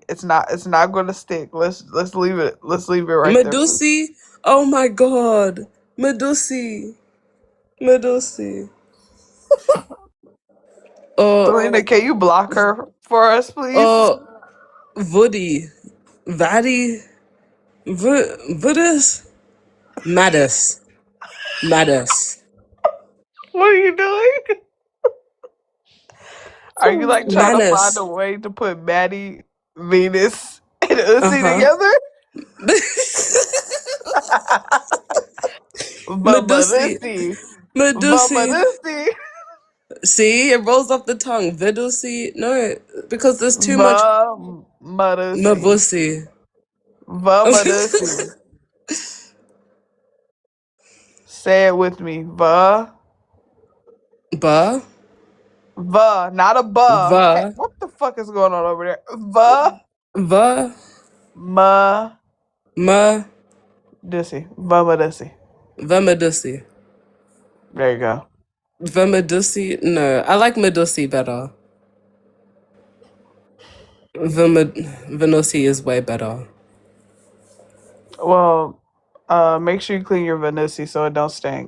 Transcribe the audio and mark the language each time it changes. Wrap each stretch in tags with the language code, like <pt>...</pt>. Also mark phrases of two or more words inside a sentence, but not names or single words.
<en>It's not gonna stick. Let's leave it. Let's leave it right there, please. Medusi. Oh my god. Medusi. Medusi. Selena, can you block her for us, please? Uh, Woody. Vaddy. Voodis. Madis. Madis. What are you doing? Are you like trying to find Manus. a way to put Maddie, Venus, and Uzi Uh-huh. together? Medusi. Vamalusi. Medusi. Vamalusi. See, it rolls off the tongue. Vidusi. No, because there's too much Vamalusi. Mavusi. Vamalusi. Say it with me. Ba. Not a buh. Hey, Va. what the fuck is going on over there? Va. Va. Ma. Ma. Dussy. Vamadussy. Vamadusi. There you go. Vamadusi. No, I like Medusi better. Venusi is way better. Well, make sure you clean your Vanussi so it don't stink.</en>